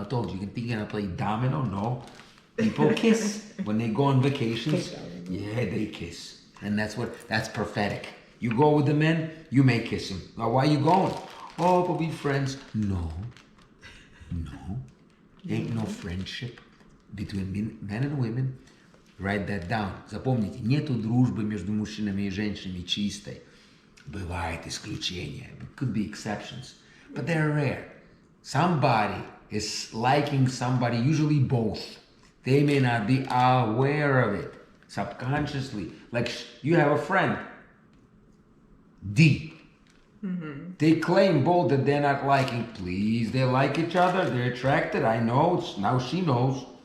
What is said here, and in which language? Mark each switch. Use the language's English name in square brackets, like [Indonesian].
[English] I told you, you think you're gonna play domino? No. People kiss when they go on vacations. Yeah, they kiss. And that's prophetic. You go with the men, you may kiss him. Now, why are you going? Oh, but we friends. No. Ain't no friendship between men and women. Write that down. [Russian] Запомните, нету дружбы между мужчинами и женщинами чистой. Бывает исключения. [English] Could be exceptions. But they're rare. Somebody is liking somebody, usually both. They may not be aware of it. Subconsciously. Like you have a friend, D. They claim both that they're not liking. Please, they like each other. They're attracted. I know. Now she knows.